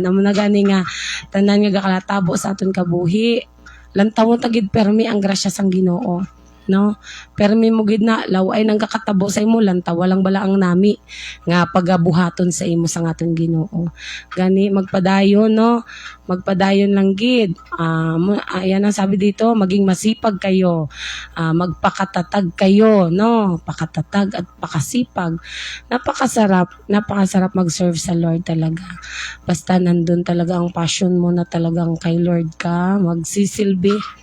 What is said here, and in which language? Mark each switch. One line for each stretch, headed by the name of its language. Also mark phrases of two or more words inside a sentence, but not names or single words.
Hiligaynon: Amo na gani nga, tanan nga gakalatabo sa aton kabuhi. Lantaw mo tagid permi ang grasya sang Ginoo. No? Permi mo gid na laway nang kakatabo sa imo lantaw walang balaang nami nga pagabuhaton sa imo sa aton Ginoo. Gani magpadayon no, magpadayon lang gid.
Filipino: Ayan ang sabi dito, maging masipag kayo, magpakatatag kayo, no? Pakatatag at pakasipag. Napakasarap mag-serve sa Lord talaga. Basta nandun talaga ang passion mo na talagang kay Lord ka, magsisilbi.